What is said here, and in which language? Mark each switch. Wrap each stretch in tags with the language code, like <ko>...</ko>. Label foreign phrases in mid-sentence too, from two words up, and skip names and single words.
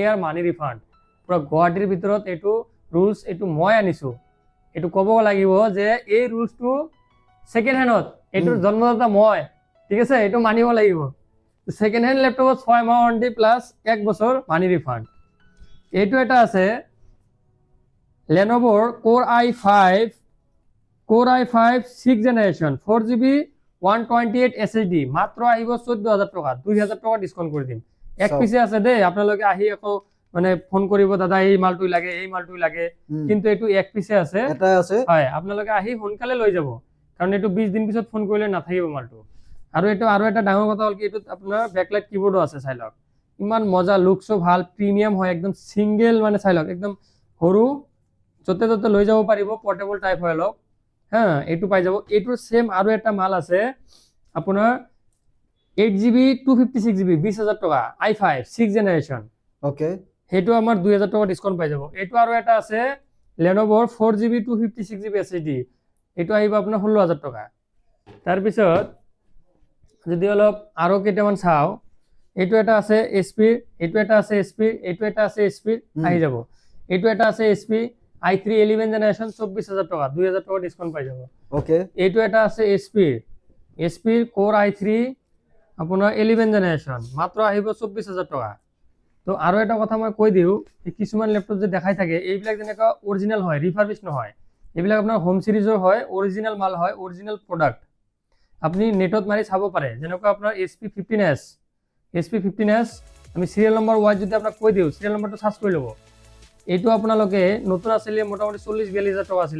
<as>ইয়াৰ</as> <en>money refund</en> <as>পুৰা গুৱাহাটীৰ ভিতৰত এইটো ৰুলস এইটো মই আনিছো এইটো ক'ব লাগিব যে এই ৰুলসটো</as> <en>second handত</en> <as>এইটোৰ জন্মদাতা মই ঠিক আছে এইটো মানিব লাগিব</as> <en>second hand laptopত</en> <as>6 মাহ ওয়ারেন্টি প্লাস 1 বছৰ</as> <en>money refund</en> <as>এইটো এটা আছে Lenovo Core i5 6th generation 4GB 128 SSD মাত্ৰ আহিব 14000 টকা 2000 টকা ডিসকাউন্ট কৰি দিম এক So- পিছে আছে দেই আপোনালোকে আহি আকৌ মানে ফোন কৰিব দাদা এই মালটো লাগে এই মালটো লাগে কিন্তু এইটো এক পিছে আছে এটাই আছে হয় আপোনালোকে আহি সোনকালে লৈ যাব কাৰণ এইটো 20 দিন পিছত ফোন কৰিলে নাথাকিব মালটো আৰু এটা ডাঙৰ কথা হ'ল কি এইটো আপোনাৰ</as> <en>backlight keyboardও</en> <as>আছে চাই লওক ইমান মজা লুকসো ভাল প্ৰিমিয়াম হয় একদম সিঙ্গেল মানে চাই লওক একদম সৰু যতে ততে লৈ যাব পাৰিব</as> <en>portable type</en> <as>হয় অলপ হ্যাঁ এইটো পাই যাব এইটোৰ সেম আৰু এটা মাল আছে আপোনাৰ 8GB 256GB 20000 টকা i5 6th generation ওকে সেইটো আমাৰ 2000 টকা ডিসকাউন্ট পাই যাব এইটো আৰু এটা আছে Lenovo 4GB 256GB SSD এইটো আহিব আপোনাৰ 16000 টকা তাৰ পিছত যদি অলপ আৰু কেইটামান চাও এইটো এটা আছে SP এইটো এটা আছে SP এইটো এটা আছে SP আহি যাব এইটো এটা আছে SP i3 11 জেনারেশন 24000 টাকা 2000 টাকা ডিসকাউন্ট পাই যাব ওকে এইটো এটা আছে SP Core i3 আপোনাৰ 11 জেনারেশন মাত্ৰ আহিব 24000 টাকা তো আৰু এটা কথা মই কৈ দিও কিছুমান ল্যাপটপ যে দেখাই থাকে এইবিলাক যেনেকা অৰিজিনাল হয় ৰিফাৰবিশ নহয় এইবিলাক আপোনাৰ</as> <en>home seriesৰ</en> <as>হয় অৰিজিনাল মাল হয়</as> <en>original product</en> <as>আপুনি নেটত মাৰি চাব পাৰে যেনেকা আপোনাৰ SP15s আমি</as> <en>serial number wise</en> <as>যদি আপোনাক কৈ দিও</as> <en>serial numberটো search</en> <as>কৰি ল'ব এইটো আপোনালোকে নতুন আছিল মোটামুটি 40-42000 টকা আছিল</as>